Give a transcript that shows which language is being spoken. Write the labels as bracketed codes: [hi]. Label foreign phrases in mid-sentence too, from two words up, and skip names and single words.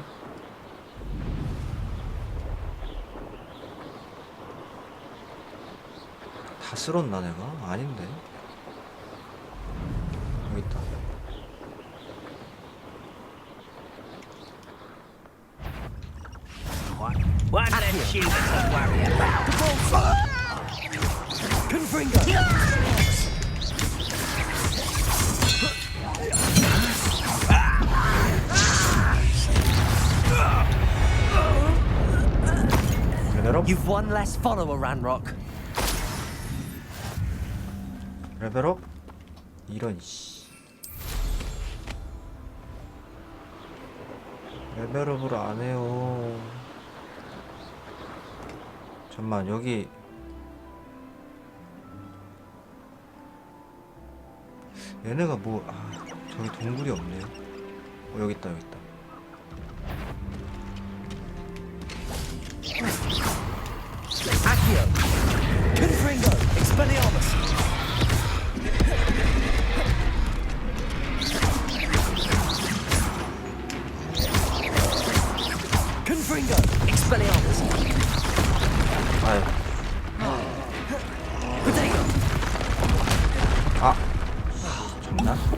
[ko] 다 쓸었나 내가? 아닌데. 여기 있다. [en] One less human to worry about. Confringo! You've one less follower, Ranrock. [ko] 레벨업? 이런 씨. 레벨업을 안 해요. 잠만 여기 얘네가 뭐 저기 동굴이 없네. 여기 있다 여기 있다. [en] Accio! Confringo! Expelliarmus! Confringo! Expelliarmus! [ko] 아유. [en] Potato! [ko] 장난?